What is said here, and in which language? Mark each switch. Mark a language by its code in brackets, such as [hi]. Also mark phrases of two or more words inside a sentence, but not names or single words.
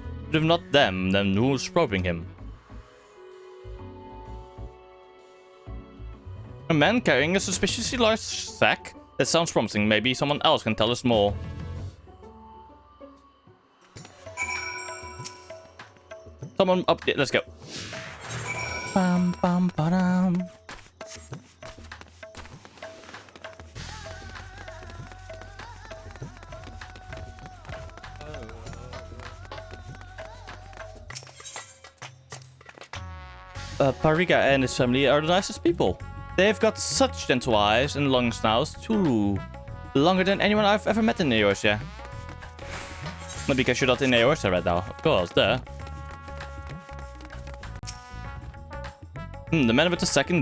[en] But if not them, then who's probing him? A man carrying a suspiciously large sack? That sounds promising. Maybe someone else can tell us more. Someone up there. Let's go. Bam, bam, ba-dam. Pariga and his family are the nicest people. They've got such gentle eyes and long snouts, too. Longer than anyone I've ever met in Eorzea. Not because you're not in Eorzea right now. Of course, duh. The man with the sack indeed.